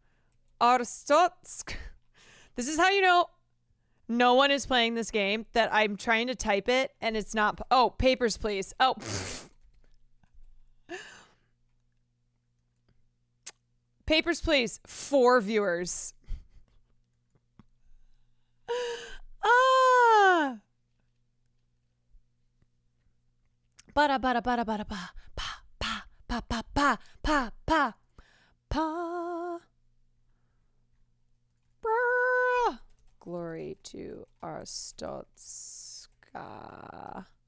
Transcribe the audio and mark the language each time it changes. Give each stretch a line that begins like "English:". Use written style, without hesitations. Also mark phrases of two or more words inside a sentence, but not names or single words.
English: This is how you know no one is playing this game, that I'm trying to type it and it's not. Oh, Papers, Please. Oh. Papers, Please. 4 viewers. Ah. Bada bada bada bada ba pa pa pa pa pa pa pa pa. Brr. Glory to Arstotska.